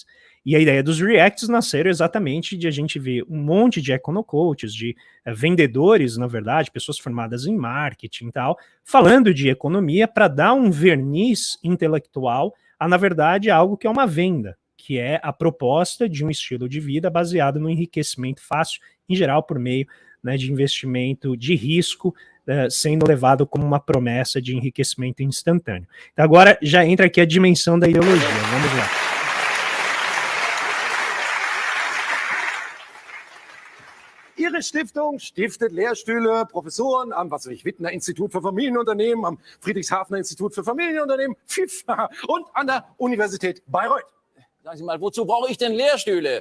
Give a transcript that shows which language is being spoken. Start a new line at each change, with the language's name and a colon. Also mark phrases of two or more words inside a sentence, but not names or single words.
Portuguese: E a ideia dos Reacts nasceram exatamente de a gente ver um monte de econocoaches, de vendedores, na verdade, pessoas formadas em marketing e tal, falando de economia para dar um verniz intelectual a, na verdade, algo que é uma venda, que é a proposta de um estilo de vida baseado no enriquecimento fácil, em geral por meio, né, de investimento de risco, sendo levado como uma promessa de enriquecimento instantâneo. Então agora já entra aqui a dimensão da ideologia. Vamos lá.
German: Ihre Stiftung stiftet Lehrstühle, Professoren am Wittner Institut für Familienunternehmen, am Friedrichshafener Institut für Familienunternehmen, FIF, und an der Universität Bayreuth. Sagen Sie mal, wozu brauche ich denn Lehrstühle?